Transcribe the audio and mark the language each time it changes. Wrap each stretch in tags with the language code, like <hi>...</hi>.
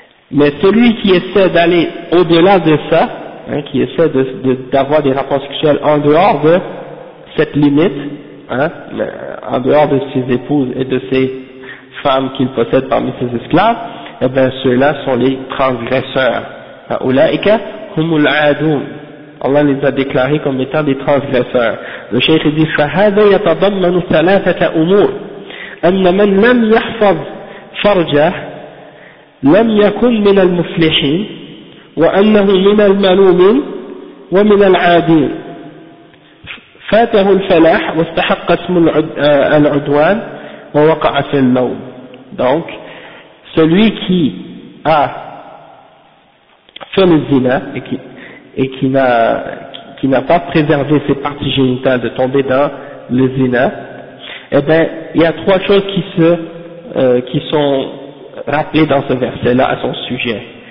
<fr>Mais celui qui essaie d'aller au-delà de ça, hein, qui essaie d'avoir des rapports sexuels en dehors de cette limite, hein, en dehors de ses épouses et de ses femmes qu'il possède parmi ses esclaves, eh bien ceux-là sont les transgresseurs.</fr> <ar>Ulaika humul adoum.</ar> <fr>Allah les a déclarés comme étant des transgresseurs. Le cheikh dit</fr> <ar>فَهَذَا يَتَضَمَّنُ ثَلَاثَةَ أُمُورَ أن من لم يحفظ فرجه لم يكن من المفلحين وأنه من الملومين ومن العادين. فاته الفلاح واستحق اسم العدوان ووقع في النوم.</ar> <fr>Donc, celui qui a fait le zina et qui n'a pas préservé ses parties génitales de tomber dans le zina, eh bien, il y a trois choses qui sont rappelées dans ce verset-là à son sujet.</fr>